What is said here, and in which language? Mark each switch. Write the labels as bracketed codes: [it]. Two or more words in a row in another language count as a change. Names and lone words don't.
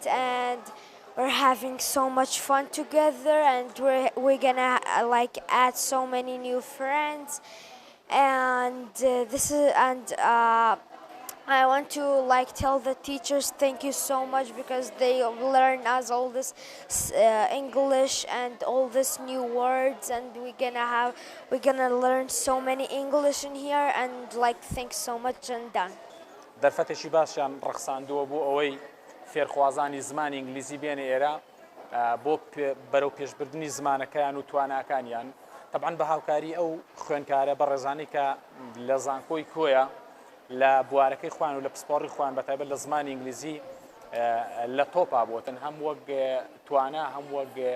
[en] And we're having so much fun together, and we're gonna add so many new friends, and I want to tell the teachers thank you so much because they learn us all this English and all this new words, and we're gonna learn so many English in here, and thanks so much and done. [ckb] دەرفەتێکی باشیان ڕەخساندووە بۆ ئەوەی فێرخوازانی زمانی ئینگلیزی بێنە ئێرە بۆ بەرەو پێشبردننی زمانەکەیان و تواناکانیان طبعاً بە هاوکاری ئەو خوێنکارە بە ڕێزانی کە لە زانکۆی کۆیە لە بوارەکەی خوان و لە پسپۆڕی خوان بەتایبەت لە زمانی ئینگلیزی لە تۆپا بوتن هەم وەک توانە هەم وەک